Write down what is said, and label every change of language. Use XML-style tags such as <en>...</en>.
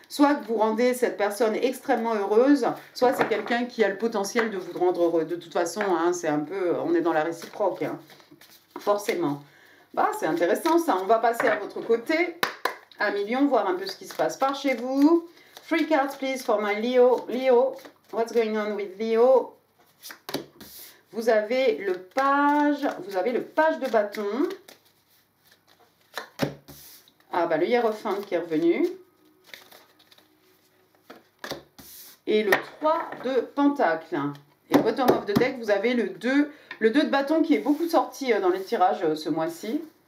<fr>Soit que vous rendez cette personne extrêmement heureuse, soit c'est quelqu'un qui a le potentiel de vous rendre heureux. De toute façon, hein, c'est un peu, on est dans la réciproque, hein, forcément. Bah, c'est intéressant ça. On va passer à votre côté, à million, voir un peu ce qui se passe par chez vous.</fr> <en>3 cards, please, for my Leo. Leo, what's going on with Leo?</en> <fr>Vous avez le page de bâton. Ah, bah, le hiérophant qui est revenu. Et le 3 de pentacle. Et</fr> <en>bottom of the deck,</en> <fr>vous avez le 2 de bâton qui est beaucoup sorti dans les tirages ce mois-ci.</fr>